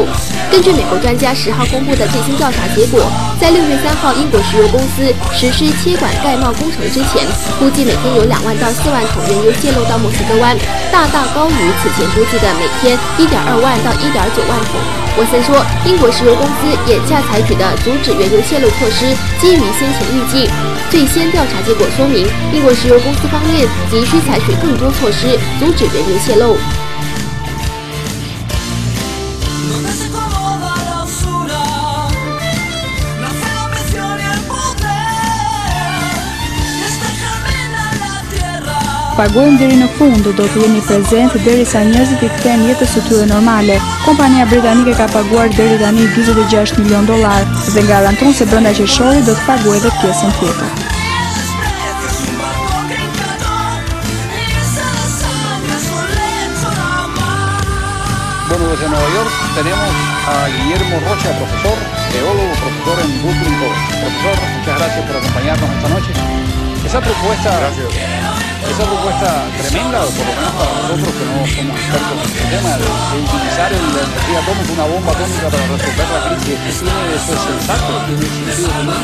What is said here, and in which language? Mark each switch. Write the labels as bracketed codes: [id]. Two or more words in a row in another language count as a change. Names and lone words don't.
[zh] 根据美国专家10号公布的最新调查结果，在6月3号英国石油公司实施切管盖帽工程之前，估计每天有2万到4万桶原油泄漏到墨西哥湾，大大高于此前估计的每天1.2万到1.9万桶。沃森说，英国石油公司眼下采取的阻止原油泄漏措施基于先前预计。最先调查结果说明，英国石油公司方面急需采取更多措施阻止原油泄漏。 [sq] Pagojmë deri në fund, do të jemi prezent derisa njerëzit i kthejnë jetës së tyre normale. Kompania britanike ka paguar deri tani $46 milion dhe garanton se brenda qershorit do të paguajë edhe pjesën tjetër. [es] Bueno, desde Nueva York tenemos a Guillermo Rocha, profesor, teólogo, profesor en Brooklyn College. Profesor, muchas gracias por acompañarnos esta noche. Esa propuesta tremenda, por lo menos para nosotros que no somos expertos en el tema de utilizar la energía atómica, una bomba atómica para resolver la crisis, eso es sensato, tiene sentido común.